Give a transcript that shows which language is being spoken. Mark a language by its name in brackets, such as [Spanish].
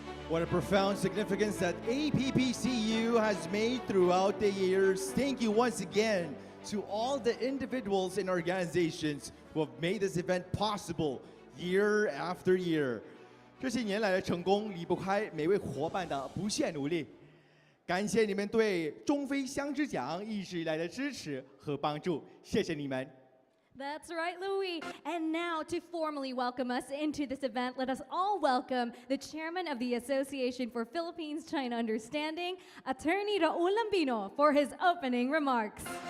[English] What a profound significance that APPCU has made throughout the years. Thank you once again to all the individuals and organizations who have made this event possible year after year. [Chinese] 这些年来的成功离不开每位伙伴的不懈努力。感谢你们对中非相知奖一直以来的支持和帮助，谢谢你们。 [English] That's right, Louis. And now, to formally welcome us into this event, let us all welcome the chairman of the Association for Philippines-China Understanding, Attorney Raul Lambino, for his opening remarks.